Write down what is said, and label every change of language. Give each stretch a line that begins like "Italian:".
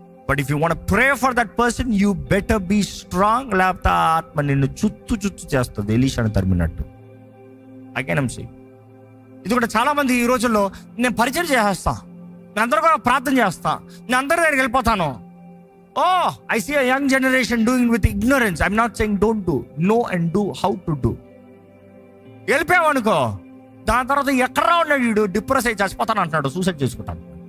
English: But if you want pray for that person, you better be strong.
Telugu: లేకపోతే ఆ ఆత్మ నిన్ను చుత్తు చేస్తుంది, ఎలీషాను తరిమినట్టు. అగైన్ సీ, ఇది కూడా చాలా మంది ఈ రోజుల్లో నేను పరిచయం చేస్తా, నేను అందరూ కూడా ప్రార్థన చేస్తా, నేను అందరి దగ్గరికి వెళ్ళిపోతాను.
English: I see a young generation doing with ignorance. I'm not saying don't do. Know and do how to do.
Telugu: వెళ్ళిపోయావనుకో, దాని తర్వాత ఎక్కడ ఉన్నాడు వీడు, డిప్రెస్ అయ్యి చచ్చిపోతాను అంటున్నాడు, సూసైడ్ చేసుకుంటాను.